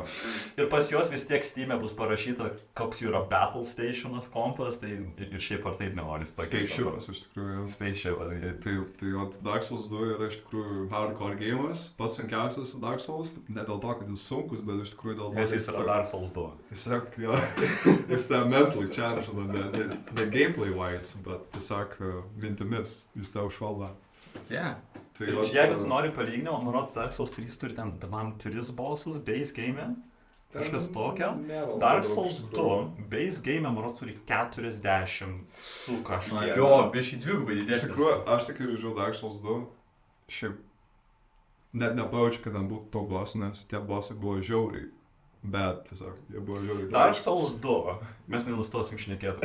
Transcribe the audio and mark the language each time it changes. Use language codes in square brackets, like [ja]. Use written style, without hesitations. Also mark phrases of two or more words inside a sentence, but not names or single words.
[lt] Ir pas juos vis tiek Steam'e bus parašyta, koks jų yra Battle Stationas kompas, tai ir šiaip ar taip nenoris tokio. Spaceshipas iš tikrųjų. Spaceship. Tai Dark Souls 2 yra iš tikrųjų [en] hardcore game'as, [lt] pats sunkiausias Dark Souls, ne dėl to, kad jis sunkus, bet iš tikrųjų dėl to, Nes jis yra Dark Souls 2. Tiesiog, jo, jis tą [en] mentally challenge, [lt] ne [en] gameplay wise, [lt] bet tiesiog mintimis, jis tą užvaldo. Yeah. Tai Jeigu tu nori palyginimo, manau, Dark Souls 3 turi ten 3 bossus [en] base game'e, [lt] kažkas tokio. Dark Souls 2 [en] base game'e, [lt] manau, turi 40 su kažkiek. Jo, biškai dvigubai Iš didesnis. tikrųjų, aš tik žaidžiau Dark Souls 2, šiaip net nepajaučiu, kad ten būtų to bossų, nes tie bossai buvo žiauriai, bet tiesiog jie buvo žiauriai. Dark Souls 2, mes nenustosim šnekėti.